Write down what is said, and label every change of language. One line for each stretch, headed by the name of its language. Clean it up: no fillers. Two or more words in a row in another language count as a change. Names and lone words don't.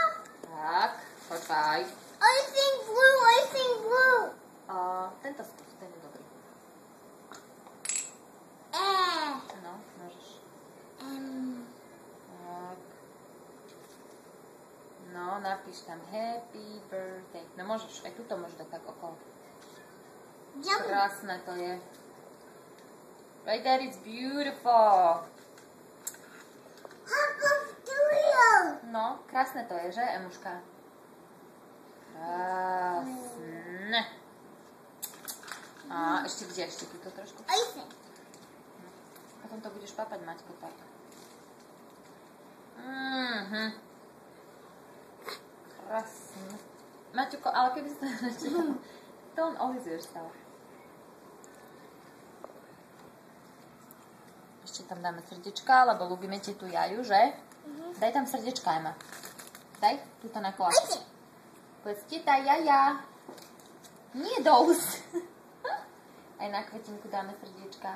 Slovak: Tak, počkaj.
English: Icing blue.
Slovak: Tento skús, ten je dobrý. No, môžeš. Tak. No, napíš tam
English: happy birthday.
Slovak: No môžeš, aj tuto môžeš dať tak okolo.
English: Yummy.
Slovak: Krásne to je.
English: Right there, it's beautiful.
Slovak: No, krásne to je, že, Emuška? Krásne. A ešte kde? Ešte tuto trošku?
English: Icing.
Slovak: Potom to budeš papať, Maťko, tak. Krásne. Maťuko, ale keby si to ešte...
English: Don't always yourself.
Slovak: Ešte tam dáme srdiečka, lebo ľúbime ti tú jaju, že? Daj tam srdiečka, Ema. Daj, túto na koláč. Povedz ti tá jaja. Nie do úst. Aj na kvetinku dáme srdiečka.